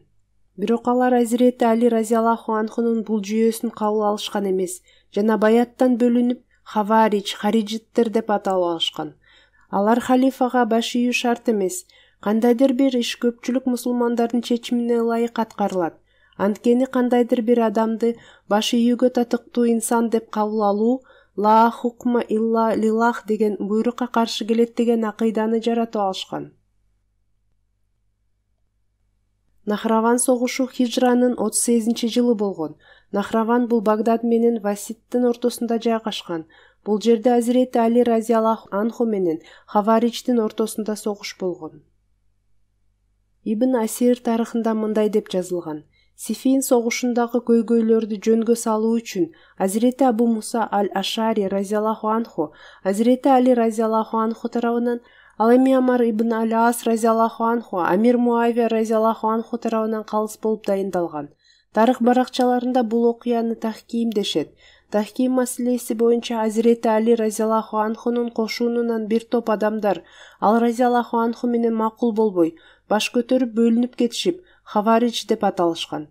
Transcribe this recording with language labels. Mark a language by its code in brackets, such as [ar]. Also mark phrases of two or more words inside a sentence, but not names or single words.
[ky] Бирок алар Азирети Али [ar] رضي الله عنه [ky] бул жүйөсүн кабыл алышкан эмес жана баяттан бөлүнүп Хаварич, Хариджиттер деп аталып алышкан. Алар халифага баш ийүү шарт эмес. Кандайдыр бир иш көпчүлүк мусулмандардын чечимине ылайык аткарылат. Анткени кандайдыр бир адамды баш ийүүгө татыктуу инсан деп кабыл алуу [ar] لا حكم إلا لله [ky] деген буйрукка каршы келет деген акыйданы жаратып алышкан. Нахраван согушу хижранын 38-жылы болгон. Нахраван бул Багдад менен Васиттин ортосунда жайгашкан. Бул жерде Азирети Али [ar] رضي الله عنه [ky] менен Хаваричтин ортосунда согуш болгон. Ибн Асир тарыхында мындай деп жазылган: Сифин согушундагы көйгөйлөрдү жөнгө салуу үчүн Азирети Абу Муса аль-Ашари [ar] رضي الله عنه [ky] Азирети Али [ar] رضي الله عنه [ky] тарабынан, ал эми Амар ибн аль-Ас [ar] رضي الله عنه [ky] Амир Муавия [ar] رضي الله عنه [ky] тарабынан калыс болуп дайындалган. Тарых баракчаларында бул окуяны тахким дешет. Тахким маселеси боюнча Азирети Али [ar] رضي الله عنه [ky] кошуунунан бир топ адамдар ал [ar] رضي الله عنه [ky] менен макул болбой, баш көтөрүп бөлүнүп кетишип, Хаварич деп аталышкан.